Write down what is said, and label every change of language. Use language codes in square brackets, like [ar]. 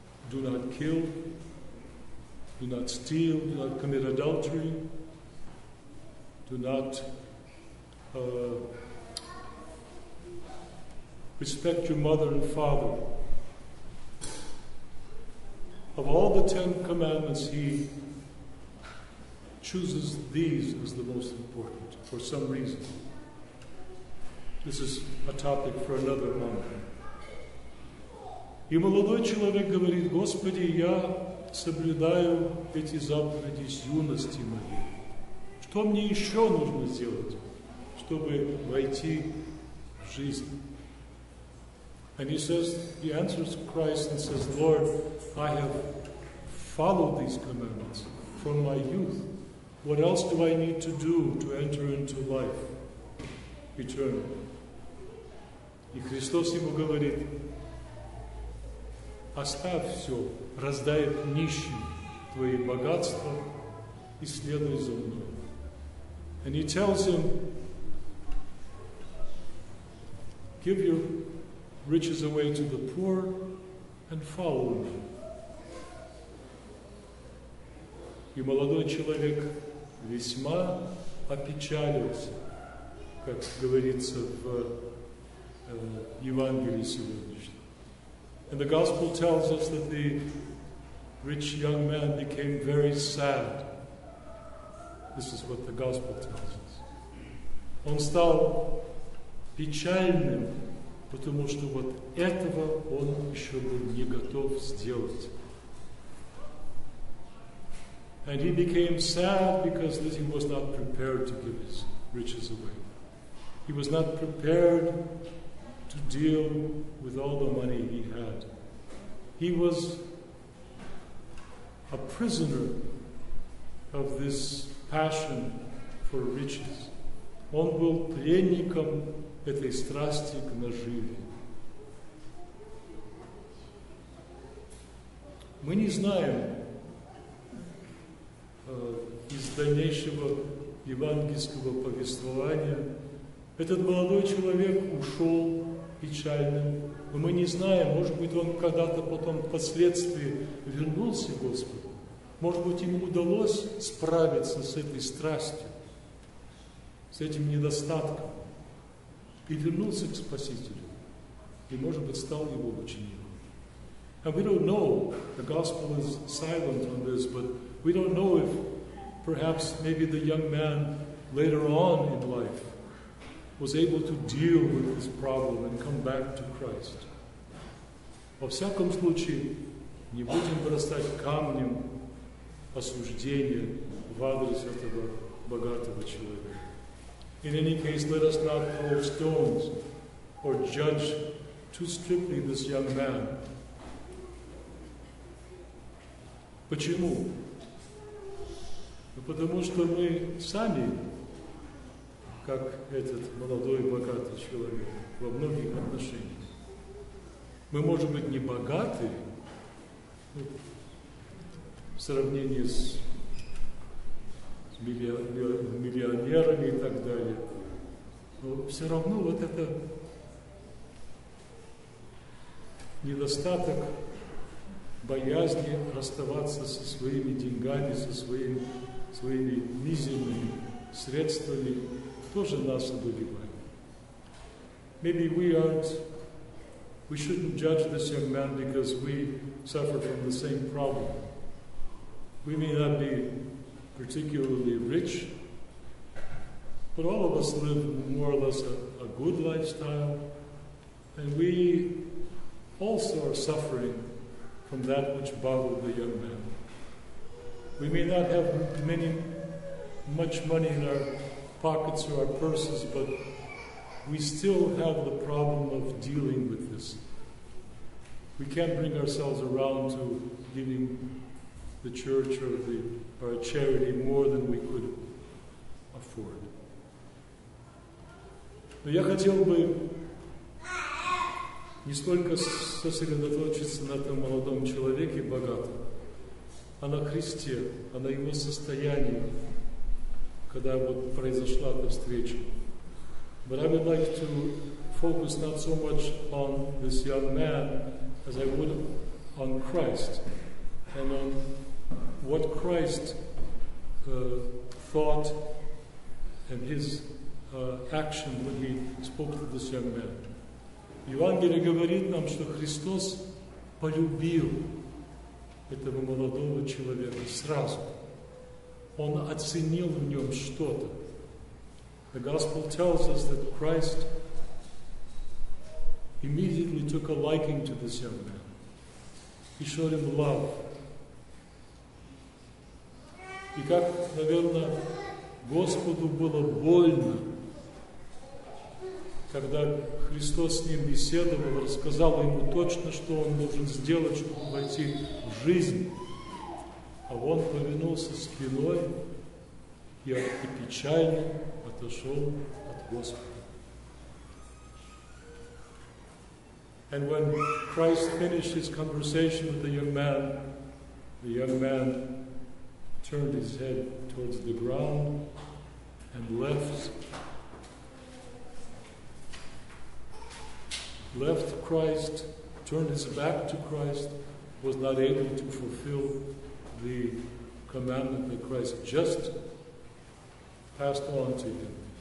[en] Do not kill, do not steal, do not commit adultery, do not respect your mother and father. Of all the 10 commandments, he chooses these as the most important for some reason. This is a topic for another moment. [ru] И молодой человек говорит: Господи, я соблюдаю эти заповеди с юности моей. Что мне еще нужно сделать, чтобы войти в жизнь? [en] And he answers Christ and says, Lord, I have followed these commandments from my youth. What else do I need to do to enter into life eternal? [ru] И Христос ему говорит: оставь все, раздай нищим твои богатства и следуй за мной. [en] And he tells him, give your riches away to the poor and follow me. [ru] И молодой человек весьма опечалился, как говорится в Евангелии сегодняшнем. [en] And the gospel tells us that the rich young man became very sad. This is what the gospel tells us. [ru] Он стал печальным, потому что вот этого он еще был не готов сделать. [en] And he became sad because he was not prepared to give his riches away. He was not prepared to deal with all the money he had. He was a prisoner of this passion for riches. [ru] Он был пленником этой страсти к наживе. Мы не знаем из дальнейшего евангельского повествования, этот молодой человек ушел печальным, но мы не знаем, может быть, он когда-то потом впоследствии вернулся к Господу. Может быть, ему удалось справиться с этой страстью, с этим недостатком, и вернулся к Спасителю, и, может быть, стал его учеником. [en] And we don't know, the gospel is silent on this, but we don't know if perhaps maybe the young man later on in life was able to deal with this problem and come back to Christ. [ru] Во всяком случае, не будем бросать камнем осуждения в адрес этого богатого человека. [en] In any case, let us not throw stones or judge too strictly this young man. [ru] Почему? Потому что мы сами, как этот молодой богатый человек, во многих отношениях. Мы, может быть, не богаты в сравнении с миллионерами и так далее, но все равно вот это недостаток боязни расставаться со своими деньгами, со своими мизерными средствами тоже нас одолевает. [en] Maybe we shouldn't judge this young man because we suffer from the same problem. We may not be particularly rich, but all of us live more or less a good lifestyle, and we also are suffering from that which bothered the young man. We may not have much money in our pockets or our purses, but we still have the problem of dealing with this. We can't bring ourselves around to giving the church or a charity more than we could afford. [ru] Но я хотел бы не столько сосредоточиться на этом молодом человеке богатом, а на Христе, а на его состоянии, когда вот произошла эта встреча. [en] But I would like to focus not so much on this young man as I would on Christ and on what Christ thought and his action when he spoke to this young man. [ru] Евангелие говорит нам, что Христос полюбил этого молодого человека сразу. Он оценил в нем что-то. [en] The Gospel tells us that Christ immediately took a liking to this young man. He showed him love. [ru] И как, наверное, Господу было больно, когда Христос с ним беседовал, рассказал ему точно, что он должен сделать, чтобы войти в жизнь, а он повернулся спиной и печально отошел от Господа. [en] And when Christ finished his conversation with the young man turned his head towards the ground and left Christ, turned his back to Christ, was not able to fulfill the commandment that Christ just passed on to him.